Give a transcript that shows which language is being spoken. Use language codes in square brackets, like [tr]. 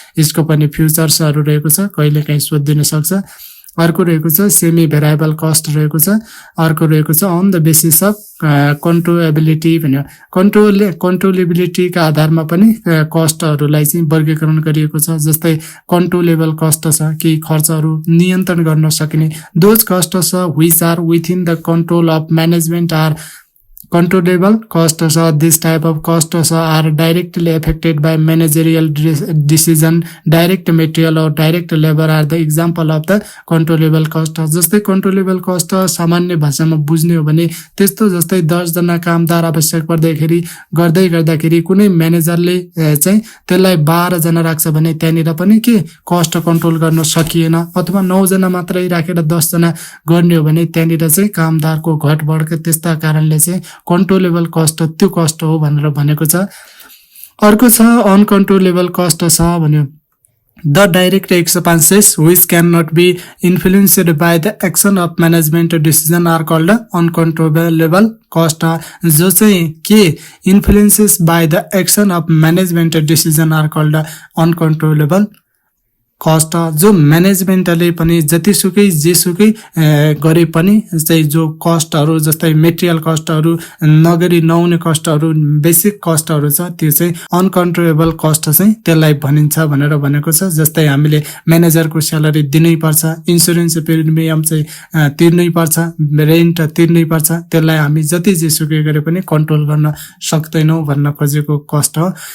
[ne] यसको पनि फ्युचर्सहरू रहेको छ, कहिलेकाहीँ सोधिदिन सक्छ। अर्को रहेको छ सेमी भेरिएबल कस्ट रहेको छ। अर्को रहेको छ अन द बेसिस अफ कन्ट्रोलेबिलिटी भन्यो। कन्ट्रोलेबिलिटीका आधारमा पनि कस्टहरूलाई चाहिँ वर्गीकरण गरिएको छ। जस्तै कन्ट्रोलेबल कस्ट छ, केही खर्चहरू नियन्त्रण गर्न सकिने। [en] Those cost छ which are within the control of management are controllable cost this type of costs are directly affected by managerial decision. Direct material or direct labor are the example of the controllable cost. [ne] जस्तै controllable cost सामान्य भाषामा बुझ्ने हो भने त्यस्तो जस्तै 10 जना कामदार आवश्यक गर्दाखेरि कुनै म्यानेजरले चाहिँ त्यसलाई 12 जना राख्छ भने त्यहाँनिर पनि के कस्ट कन्ट्रोल गर्न सकिएन, अथवा 9 जना मात्रै राखेर 10 जना गर्ने हो भने त्यहाँनिर चाहिँ कामदारको घटबढ त्यस्ता कारणले चाहिँ कन्ट्रोलेबल कस्ट त्यो कस्ट हो भनेर भनेको छ। अर्को छ अनकन्ट्रोलेबल कस्ट छ भन्यो। [en] The direct expenses which cannot be influenced by the action of management decision are called uncontrollable cost. [ne] जो चाहिँ के [en] influences by the action of management decision are called uncontrollable cost. [ne] जो म्यानेजमेन्टले पनि जतिसुकै जेसुकै गरे पनि चाहिँ जो कस्टहरू जस्तै मेटेरियल कस्टहरू नगरी नहुने कस्टहरू बेसिक कस्टहरू छ त्यो चाहिँ अनकन्ट्रोलेबल कस्ट चाहिँ त्यसलाई भनिन्छ भनेर भनेको छ। जस्तै हामीले म्यानेजरको स्यालेरी दिनै पर्छ, इन्सुरेन्स प्रिमियम चाहिँ तिर्नै पर्छ, रेन्ट तिर्नै पर्छ, त्यसलाई हामी जति जेसुकै गरे पनि कन्ट्रोल गर्न सक्दैनौँ भन्न खोजेको कस्ट हो।